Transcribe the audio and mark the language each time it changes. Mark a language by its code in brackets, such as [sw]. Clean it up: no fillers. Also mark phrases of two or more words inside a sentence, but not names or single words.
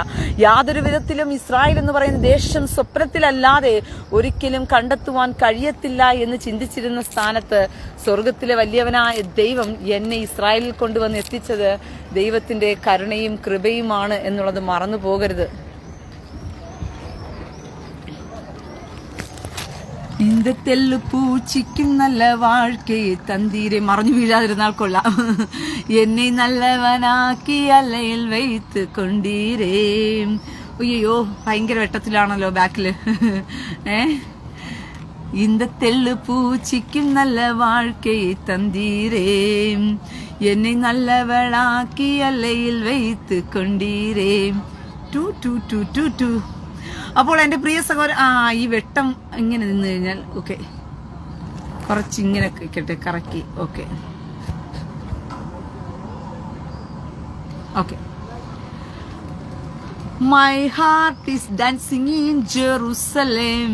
[ml] യാതൊരു വിധത്തിലും ഇസ്രായേൽ എന്ന് പറയുന്ന ദേശം സ്വപ്നത്തിലല്ലാതെ ഒരിക്കലും കണ്ടെത്തുവാൻ കഴിയത്തില്ല എന്ന് ചിന്തിച്ചിരുന്ന സ്ഥാനത്ത് സ്വർഗത്തിലെ വലിയവനായ ദൈവം എന്നെ ഇസ്രായേലിൽ കൊണ്ടുവന്ന് എത്തിച്ചത് ദൈവത്തിന്റെ കരുണയും കൃപയുമാണ് എന്നുള്ളത് മറന്നു പോകരുത്. [ta] இந்த தெள்ளு பூச்சிக்கும் நல்ல வாழ்க்கையை தந்தீரே, [ml] മറഞ്ഞു വീഴാതിരുന്നാൽ കൊള്ളാം. [ta] என்னை நல்லவனாக்கி அல்லயில் வைத்து கொண்டீரே. [ml] അയ്യോ ഭയങ്കര വെട്ടത്തിലാണല്ലോ ബാക്കില്. [ta] இந்த தெள்ளு பூச்சிக்கும் நல்ல வாழ்க்கையை தந்தீரே, என்னை நல்லவளாக்கி அல்லயில் வைத்து கொண்டீரே. ടു ടു ടു ടു ടു. [ml] അപ്പോൾ എൻ്റെ പ്രിയ സഹോദരൻ, ഈ വെട്ടം ഇങ്ങനെ നിന്ന് കഴിഞ്ഞാൽ ഓക്കെ, കുറച്ച് ഇങ്ങനെ കറക്കി. [en] okay my heart is dancing in Jerusalem.